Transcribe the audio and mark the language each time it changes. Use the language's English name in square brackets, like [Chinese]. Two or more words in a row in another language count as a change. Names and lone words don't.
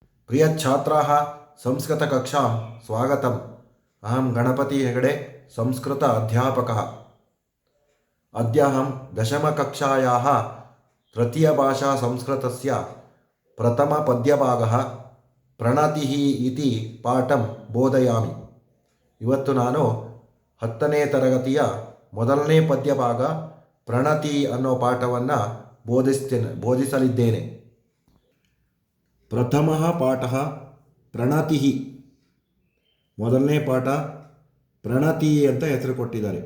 [Sanskrit] प्रिय छात्राः संस्कृतकक्षां स्वागतम्। अहं गणपति हेगडे संस्कृत अध्यापकः। अद्य अहं दशमकक्षायाः तृतीयभाषा संस्कृतस्य प्रथमपद्यभागः प्रणतिः इति पाठं बोधयामि। [Kannada] ಇವತ್ತು ನಾನು 10ನೇ ತರಗತಿಯ ಮೊದಲನೇ ಪದ್ಯಭಾಗ ಪ್ರಣತಿ ಅನ್ನೋ ಪಾಠವನ್ನು ಬೋಧಿಸಲಿದ್ದೇನೆ. [Sanskrit] ಪ್ರಥಮಃ ಪಾಠಃ ಪ್ರಣತಿ. [Kannada] ಮೊದಲನೇ ಪಾಠ ಪ್ರಣತಿ ಅಂತ ಹೆಸರು ಕೊಟ್ಟಿದ್ದಾರೆ.